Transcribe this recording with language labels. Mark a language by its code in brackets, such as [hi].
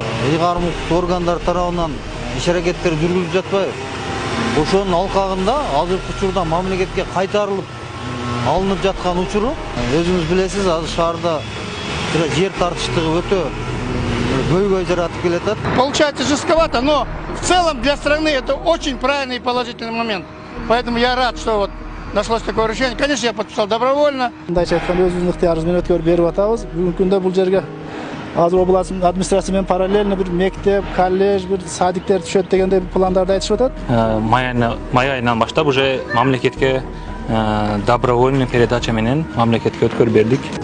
[ky] Ыйгарым органдар тарабынан иш аракеттер жүргүзүлүп жатпайбы? Ошонун алкагында азыркы учурда мамлекетке кайтарылып алынып жаткан учуру, өзүңүз билесиз, азыр шаарда жер тартыштыгы өтө көйгөй жаратып келатат. [ru] Получается жестковато, но в целом для страны это очень правильный и положительный момент. Поэтому я рад, что вот нашлось такое решение. Конечно, я подписал добровольно. [ky] Мындайча айтканда өзүбүздүн ыктыярыбыз менен өткөрүп берип атабыз. Бүгүнкү күндө бул жерге азыр облус администрация менен параллельно бир мектеп, колледж, бир садиктер түшөт дегендей пландарды айтышып атат. Май айынан баштап уже мамлекетке добровольный передача менен мамлекетке өткөрүп бердик.